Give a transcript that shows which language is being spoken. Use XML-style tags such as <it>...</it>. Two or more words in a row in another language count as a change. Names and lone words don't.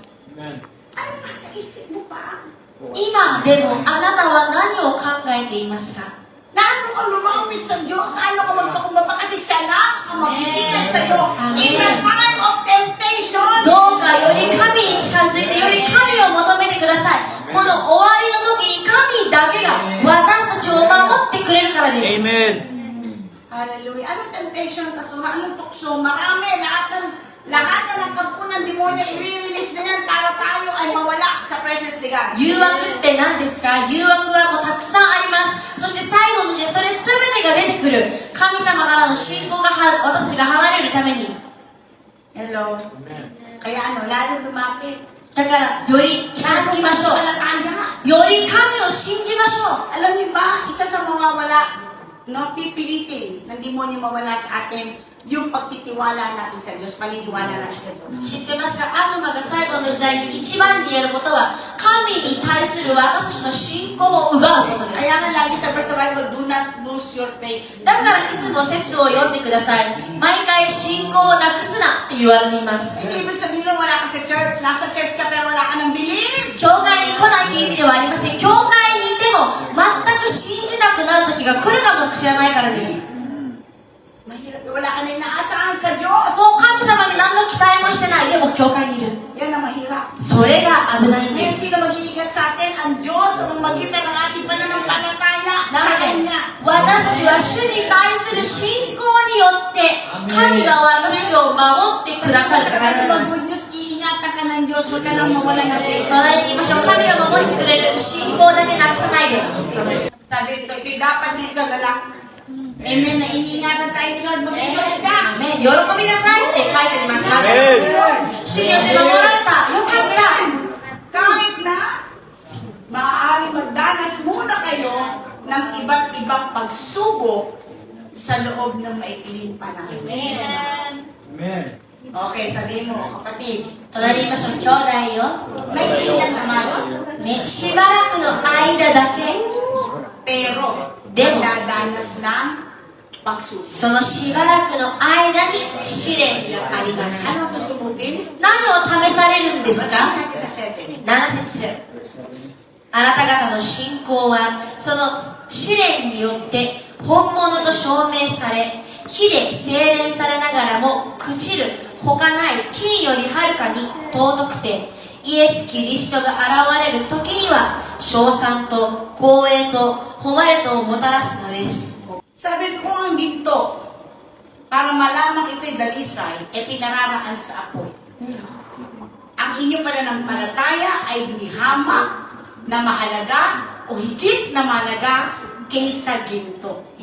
<tl>Ano nasa isip mo pa?</tl> <ja>今でもあなたは何を考えていますか？</ja> <tl>Lalo kang lumapit sa Diyos, lalo kang magpakumbaba kasi siya lang ang magbibigay sa iyo.</tl> <en>In the time of temptation,</en> <ja>どうかより神に近づいて、より神を求めてください。この終わりの時に神だけが私たちを守ってくれるからです。 Amen. hallelujah.</ja> <tl>Anong temptation, pastor? Anong tukso? Marami, lahat na ng pagpo ng demonyo, i-release na yan para tayo ay mawala sa presence ni God.</tl> <ja>誘惑って何ですか？誘惑はもうたくさんあります。そして最後の時代、それ全てが出てくる。神様からの信仰が私たちが離れるために。</ja> <tl>Hello? Kaya lalo lumapit.</tl> <ja>だからより近づきましょう。</ja> <tl>Palataya.</tl> <ja>より神を信じましょう。</ja> <tl>Alam niyo ba, isa sa mawawala, no, pipilitin ng demonyo mawala sa atin, yung pagtitiwala natin sa Diyos, paniniwala natin sa Diyos.</tl> <ja>知ってますか？悪魔が最後の時代に一番にやることは神に対する私たちの信仰を奪うことです。</ja> <tl>Kaya nga lagi sa</tl> <en>verse Bible, do not lose your faith.</en> <ja>だからいつも説を読んでください。毎回信仰をなくすなって言われています。</ja> <tl>Hindi ibig sabihin nun, wala ka sa church, nasa church ka pero wala ka ng believe.</tl> <ja>教会に来ないという意味ではありません。教会にいても全く信じなくなる時が来るかもしれないからです。</ja> <tl>Mahirap, wala ka na inaasahan sa Diyos.</tl> <ja>もう神様に何の期待もしてない。でも教会にいる。</ja> <tl>Yan ang mahirap.</tl> <ja>それが危ないんで</ja> <tl>Ngayon,</tl> <ja>す。</ja> <tl>sino mag-iingat sa atin? Ang Diyos, ang magitan ng ating pananampalataya</tl> <ja>な</ja> <tl>sa</tl> <ja>ので</ja> <tl>Kanya.</tl> <ja>私たちは主に対する信仰によって神が私たちを守ってくださるからで</ja> <tl>Sabi mo,</tl> <ja>す。</ja> <en>good news,</en> <tl>iingatan ka ng Diyos, huwag ka lang mawala ng faith.</tl> <ja>隣に言いましょう。神を守ってくれる信仰だけなくさないで。</ja> <tl>Sabi ito, ito'y dapat din kagalak. Amen, na iniingatan tayo ni Lord, mag-Diyos ka.</tl> <ja>喜びなさいって書いてあります。まず Amen. 主によって守られた。よかった。</ja> <tl>Kahit na maaari magdanas muna kayo ng iba't ibang pagsubok sa loob ng maikling panahon. Amen. Okay, sabihin mo, kapatid,</tl> <ja>隣に言いましょう。兄弟よ。</ja> <tl>maikli lang naman,</tl> <ja>ね、しばらくの間だけ、</ja> <tl>pero</tl> <ja>Demo.</ja> <tl>dadanas ng pagsubok.</tl> <ja>そのしばらくの間に試練があります。</ja> <tl>Ano susubukin?</tl> <ja>何を試されるんですか？</ja> <tl>Basahin natin sa 7.</tl> <ja>7 節。あなた方の信仰はその試練によって本物と証明され、火で精錬されながらも朽ちる他ない金よりはるかに尊くて、イエス・キリストが現れる時には称賛と光栄と誉れとをもたらすのです。</ja> <tl>Sabi ko ang ginto, para malamang ito'y dalisay, pinararaan sa apoy. Ang inyong pananampalataya ay di hamak na mahalaga o higit na mahalaga kaysa ginto.</tl>